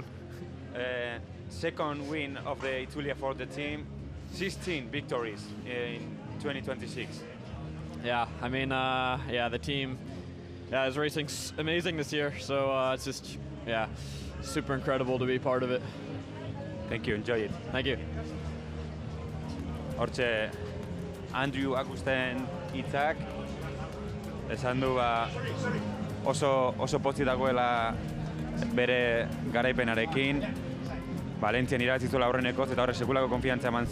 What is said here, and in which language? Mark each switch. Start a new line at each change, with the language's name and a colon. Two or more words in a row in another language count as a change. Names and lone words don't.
English: Second win of the Itulia for the team, 16 victories in 2026. The team is racing amazing this year, so it's just super incredible to be part of it. Thank you, enjoy it. Thank you.
Basque: Hortxe, Andrew Augusten hitzak, esan du oso pozik dagoela bere garaipenarekin, Valentzian irabazizuela aurrenekoz eta horre sekulako konfiantza eman